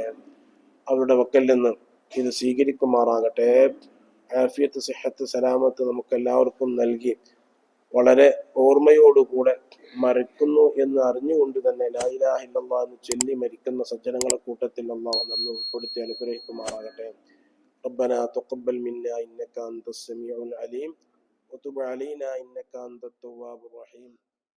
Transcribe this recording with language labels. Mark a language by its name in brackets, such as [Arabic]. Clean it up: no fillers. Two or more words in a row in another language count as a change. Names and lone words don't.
[Malayalam] അവരുടെ വക്കൽ നിന്ന് ഇത് സ്വീകരിക്കുമാറാകട്ടെ. ആഫിയത്ത്, സിഹത്ത്, സലാമത്ത് നമുക്ക് എല്ലാവർക്കും നൽകി വളരെ ഓർമ്മയോടുകൂടെ മരിക്കുന്നു എന്ന് അറിഞ്ഞുകൊണ്ട് തന്നെ [Arabic] لا إله إلا الله [Malayalam] എന്ന് ചൊല്ലി മരിക്കുന്ന സജ്ജനങ്ങളെ കൂട്ടത്തിൽ അല്ലാഹു നമ്മെ ഉൾപ്പെടുത്തി അനുഗ്രഹിക്കുമാറാകട്ടെ. [Arabic] ربنا تقبل منا إنك أنت السميع العليم وتب علينا إنك أنت التواب الرحيم.